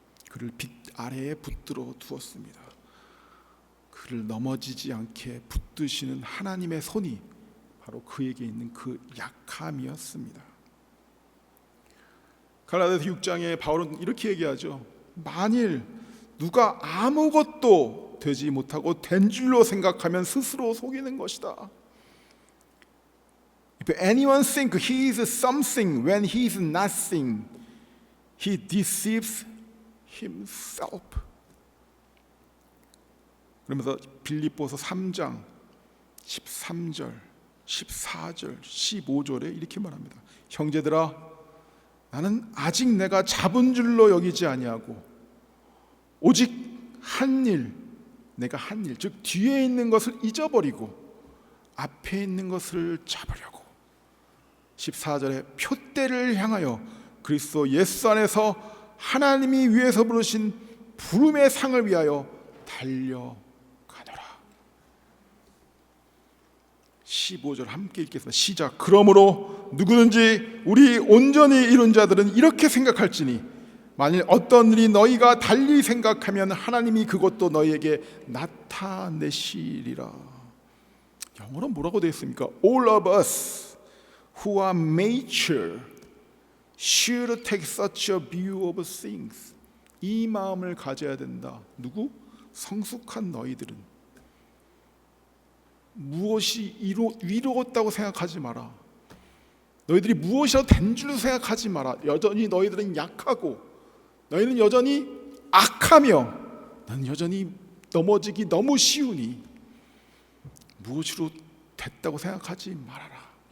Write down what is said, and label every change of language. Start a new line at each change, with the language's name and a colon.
Korean: 그를 빛 아래에 붙들어 두었습니다. 그를 넘어지지 않게 붙드시는 하나님의 손이 바로 그에게 있는 그 약함이었습니다. 갈라디아서 6장에 바울은 이렇게 얘기하죠. 만일 누가 아무것도 되지 못하고 된 줄로 생각하면 스스로 속이는 것이다.
English: If anyone think he is something when he is nothing, he deceives himself.
Korean: 그러면서 빌립보서 3장 13절, 14절, 15절에 이렇게 말합니다. 형제들아, 나는 아직 내가 잡은 줄로 여기지 아니하고 오직 한 일, 내가 한 일, 즉 뒤에 있는 것을 잊어버리고 앞에 있는 것을 잡으려고 14절에 표대를 향하여 그리스도 예수 안에서 하나님이 위에서 부르신 부름의 상을 위하여 달려가노라. 15절 함께 읽겠습니다. 시작. 그러므로 누구든지 우리 온전히 이룬 자들은 이렇게 생각할지니 만일 어떤 일이 너희가 달리 생각하면 하나님이 그것도 너희에게 나타내시리라. 영어로 뭐라고 되어 있습니까?
English: All of us who are mature should take such a view of things.
Korean: 이 마음을 가져야 된다. 누구? 성숙한 너희들은 무엇이 이루었다고 생각하지 마라. 너희들이 무엇이라도 된 줄로 생각하지 마라. 여전히 너희들은 약하고 너희는 여전히 악하며 너는 여전히 넘어지기 너무 쉬우니 무엇으로 됐다고 생각하지 말아라.